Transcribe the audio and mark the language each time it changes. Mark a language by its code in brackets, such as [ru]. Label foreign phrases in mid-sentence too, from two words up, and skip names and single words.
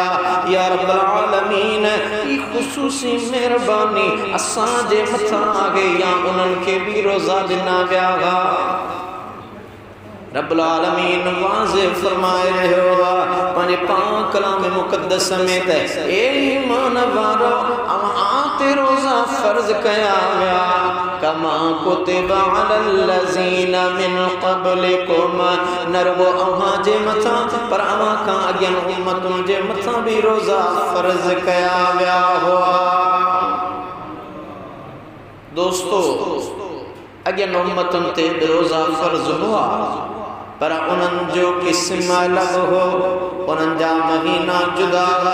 [ar] يا رب العالمين [sd] ई ख़ुसूसी मेहरबानी असां जे मथां आहे या उन्हनि खे बि रोज़ा ॾिना विया हुआ। [ar] رب العالمين [sd] वाज़िह फरमाए रहियो आहे पंहिंजे पाक कलाम मुक़द्दस में त, ए ईमान वारो अव्हां ते रोज़ा फ़र्ज़ कया विया [ar] كما كتب على الذين من قبلكم, [sd] न रुगो अव्हां जे मथां पर अव्हां खां अॻियनि उम्मतुनि जे मथां बि रोज़ा फ़र्ज़ कया विया हुआ। दोस्तो, अॻियनि उम्मतुनि ते रोज़ा फ़र्ज़ हुआ पर उन्हनि जो क़िस्म अलॻि हो, उन्हनि जा महीना जुदा हुआ।